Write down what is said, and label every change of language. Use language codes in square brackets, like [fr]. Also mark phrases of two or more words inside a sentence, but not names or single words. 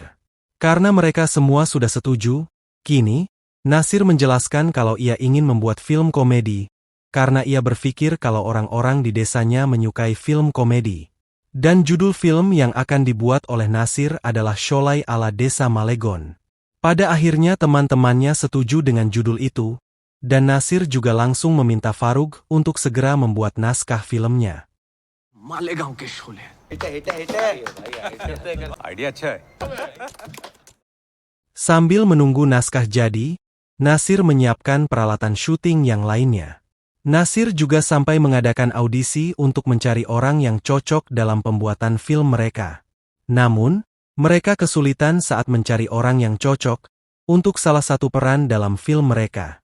[id] Karena mereka semua sudah setuju, kini, Nasir menjelaskan kalau ia ingin membuat film komedi, karena ia berpikir kalau orang-orang di desanya menyukai film komedi. Dan judul film yang akan dibuat oleh Nasir adalah Sholay ala Desa Malegon. Pada akhirnya teman-temannya setuju dengan judul itu, dan Nasir juga langsung meminta Faruk untuk segera membuat naskah filmnya. [hi] मालेगांव के शोले आइडिया अच्छा है। [id] Sambil menunggu naskah jadi, Nasir menyiapkan peralatan syuting yang lainnya. Nasir juga sampai mengadakan audisi untuk mencari orang yang cocok dalam pembuatan film mereka. Namun, mereka kesulitan saat mencari orang yang cocok untuk salah satu peran dalam film mereka.